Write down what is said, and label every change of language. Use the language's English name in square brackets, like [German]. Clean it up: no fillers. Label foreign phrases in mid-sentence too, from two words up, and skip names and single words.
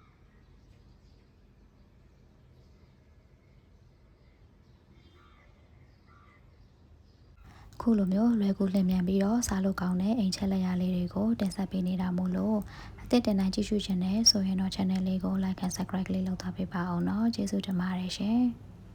[Burmese] ခုလိုမျိုးလွယ်ကူလင်မြန်ပြီးတော့စားလို့ကောင်းတဲ့အိမ်ချက်လက်ရာလေးတွေကိုတင်ဆက်ပေးနေတာမို့လို့အသစ်တင်တိုင်းကြည့်ရှုချင်တယ်ဆိုရင်တော့ channel လေးကို [English] like and subscribe [Burmese] လေးလုပ်ထားပေးပါအောင်เนาะကျေးဇူးတင်ပါတယ်ရှင်